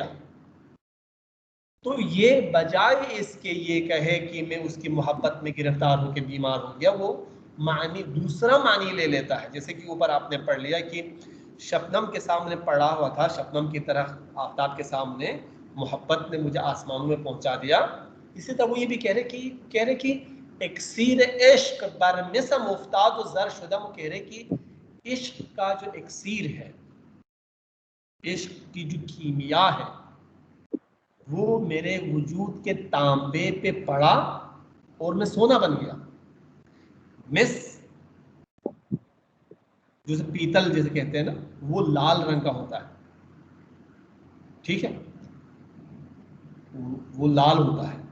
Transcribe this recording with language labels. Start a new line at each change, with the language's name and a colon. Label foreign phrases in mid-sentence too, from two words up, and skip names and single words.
Urdu: تو یہ بجائے اس کے یہ کہے کہ میں اس کی محبت میں گرفتار ہو کے بیمار ہو گیا، وہ معنی دوسرا معنی لے لیتا ہے. جیسے کہ اوپر آپ نے پڑھ لیا کہ شبنم کے سامنے پڑا ہوا تھا، شبنم کی طرح آفتاب کے سامنے محبت نے مجھے آسمانوں میں پہنچا دیا. اسی طرح وہ یہ بھی کہہ رہے کہ
Persian: اکسیر عشق بر مسم افتاد و زر شدہ.
Urdu: وہ کہہ رہے کہ عشق کا جو اکسیر ہے، عشق کی جو کیمیا ہے، وہ میرے وجود کے تانبے پہ پڑا اور میں سونا بن گیا. مس جسے پیتل جیسے کہتے ہیں نا، وہ لال رنگ کا ہوتا ہے، ٹھیک ہے، وہ لال ہوتا ہے.